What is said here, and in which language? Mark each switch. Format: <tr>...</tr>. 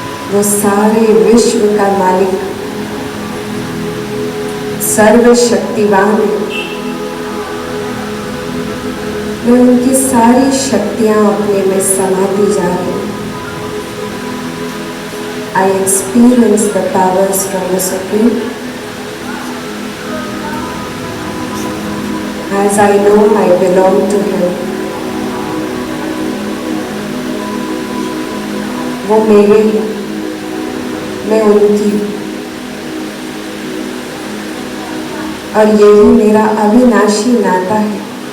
<hi>वो सारे विश्व का मालिक, सर्वशक्तिवान है। मैं उनकी सारी शक्तियाँ अपने में समाती जा रही हूँ।</hi> <en>I experience the powers from the Supreme as I know I belong to Him.</en> <hi>वो मेरे, मैं उनकी, और यही मेरा अविनाशी नाता है।</hi>